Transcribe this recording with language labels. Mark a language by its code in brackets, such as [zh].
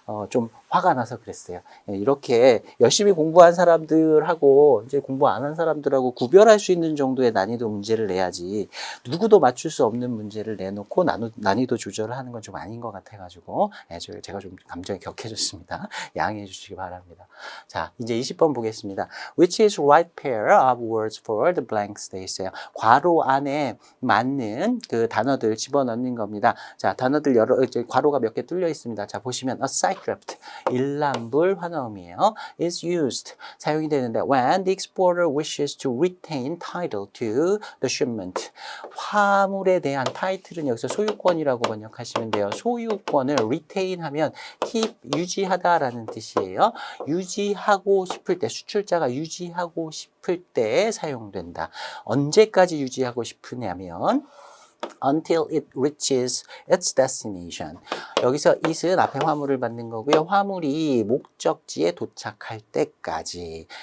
[ko] 좀 화가 나서 그랬어요. 이렇게 열심히 공부한 사람들하고 이제 공부 안 한 사람들하고 구별할 수 있는 정도의 난이도 문제를 내야지 누구도 맞출 수 없는 문제를 내놓고 난이도 조절을 하는 건 좀 아닌 것 같아가지고 제가 좀 감정이 격해졌습니다. 양해해 주시기 바랍니다. 자, 이제 20번 보겠습니다. [en] Which is right pair of words for the blanks [ko] 돼 있어요. 괄호 안에 맞는 그 단어들 집어넣는 겁니다. 자, 단어들 괄호가 몇 개 뚫려 있습니다. 자, 보시면 [en] a sidedraft [ko] 일람불 환어음이에요. [en] is used [ko] 사용이 되는데 [en] when the exporter wishes to retain title to the shipment [ko] 화물에 대한 타이틀은 여기서 소유권이라고 번역하시면 돼요. 소유권을 retain 하면 keep 유지하다라는 뜻이에요. 유지하고 싶을 때 수출자가 유지하고 싶을 때 사용된다. 언제까지 유지하고 싶으냐면 [en] until it reaches its destination. [ko] 여기서 it은 앞에 화물을 받는 거고요. 화물이 목적지에 도착할 때까지.